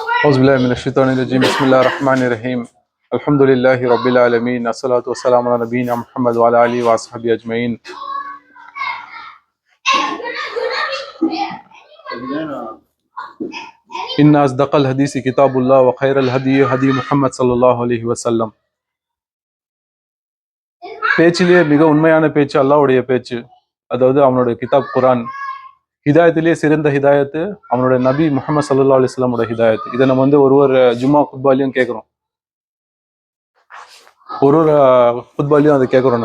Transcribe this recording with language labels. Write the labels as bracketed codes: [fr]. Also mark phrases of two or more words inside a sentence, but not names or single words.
[ar] أعوذ بالله من الشيطان الرجيم بسم الله الرحمن الرحيم الحمد لله رب العالمين الصلاة والسلام على نبينا محمد وعلى آله وصحبه أجمعين. إن أصدق الحديث كتاب الله وخير الهدي هدي محمد صلى الله عليه وسلم. [ta] பேச்சிலேயே மிக உண்மையான பேச்சு அல்லாஹ்வுடைய பேச்சு, அதாவது அவனுடைய கிதாப் குரான். ஹிதாயத்திலேயே சிறந்த ஹிதாயத்து அவனுடைய நபி முஹம்மது [ar] صلى الله عليه وسلم [ta] ஹிதாயத். இதை நம்ம ஒரு ஜும்மா குத்பாலையும் கேட்குறோம், ஒரு குத்பாலையும் அதை கேட்குறோம்.